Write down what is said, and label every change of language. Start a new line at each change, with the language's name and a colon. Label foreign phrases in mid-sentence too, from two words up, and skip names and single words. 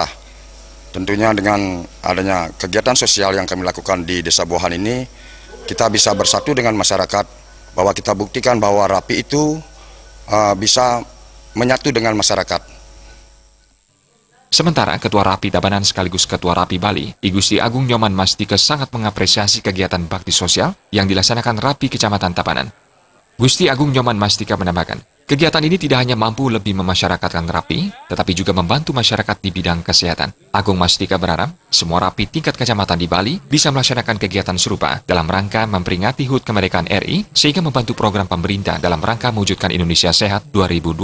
Indonesian: Tentunya dengan adanya kegiatan sosial yang kami lakukan di Desa Buahan ini, kita bisa bersatu dengan masyarakat, bahwa kita buktikan bahwa RAPI itu bisa menyatu dengan masyarakat. Sementara Ketua RAPI Tabanan sekaligus Ketua RAPI Bali, I Gusti Agung Nyoman Mastika sangat mengapresiasi kegiatan bakti sosial yang dilaksanakan RAPI Kecamatan Tabanan. Gusti Agung Nyoman Mastika menambahkan, kegiatan ini tidak hanya mampu lebih memasyarakatkan RAPI, tetapi juga membantu masyarakat di bidang kesehatan. Agung Mastika berharap semua RAPI tingkat kecamatan di Bali bisa melaksanakan kegiatan serupa dalam rangka memperingati HUT Kemerdekaan RI, sehingga membantu program pemerintah dalam rangka mewujudkan Indonesia Sehat 2020.